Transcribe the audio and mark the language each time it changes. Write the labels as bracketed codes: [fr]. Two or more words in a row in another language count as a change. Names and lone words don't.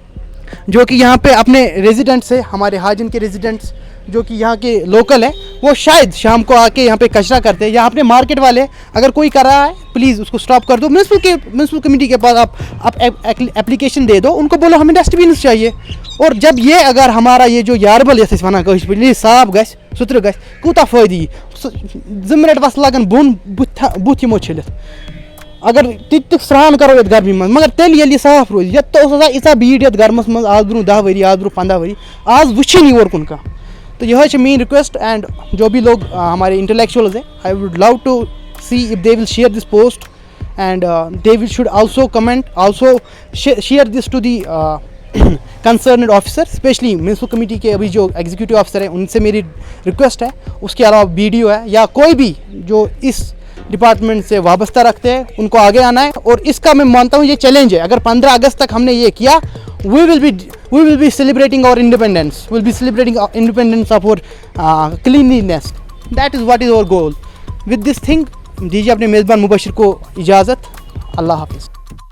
[ur] جو کہ یہاں پہ اپنے ریزیڈنٹس ہے ہمارے حاجن کے ریزیڈنٹس جو کہ یہاں کے لوکل ہیں وہ شاید شام کو آ کے یہاں پہ کچرا کرتے ہیں یہاں اپنے مارکیٹ والے اگر کوئی کر رہا ہے پلیز اس کو اسٹاپ کر دو [en] municipal committee [ur] کے پاس آپ اپلیکیشن دے دو ان کو بولو ہمیں [en] dust bins [ur] چاہیے اور جب یہ اگر ہمارا یہ جو یاربل [ks] یَتھ أسۍ وَنان کٲشِر پٲٹھۍ ییٚلہِ صاف گژھِ سُترٕ گژھِ کوٗتاہ فٲیدٕ یی 2 مِنٹ بس لگن بۄن بُتھ یِمو چھٔلِتھ اگر تہِ سرٛان کرو یَتھ گرمی منٛز مگر تیٚلہِ ییٚلہِ یہِ صاف روزِ یَتھ تہِ اوس آسان ییٖژاہ بھیٖڑ یَتھ گرمس منٛز آز برونٛہہ 10 ؤری آز برونٛہہ 15 ؤری آز وٕچھِنۍ یور کُن کانٛہہ تو یہی چھِ میٲنۍ رِکویسٹ اینڈ [ur] جو بھی لوگ ہمارے انٹلیکچوئلز ہیں [en] I would love to see if they will share this post and they will should also comment also share this to the concerned officer [ur] اسپیشلی [en] municipal committee [ur] کے ابھی جو [en] executive officer [ur] ہیں ان سے میری ریکویسٹ ہے اس کے علاوہ BDO ہے یا کوئی بھی جو اس ڈپارٹمنٹ سے وابستہ رکھتے ہیں ان کو آگے آنا ہے اور اس کا میں مانتا ہوں یہ چیلنج ہے اگر 15 اگست تک ہم نے یہ کیا [en] we will be celebrating our independence we'll be celebrating our independence of our cleanliness that is what is our goal with this thing [ur] دیجیے اپنے میزبان مبشر کو اجازت اللہ حافظ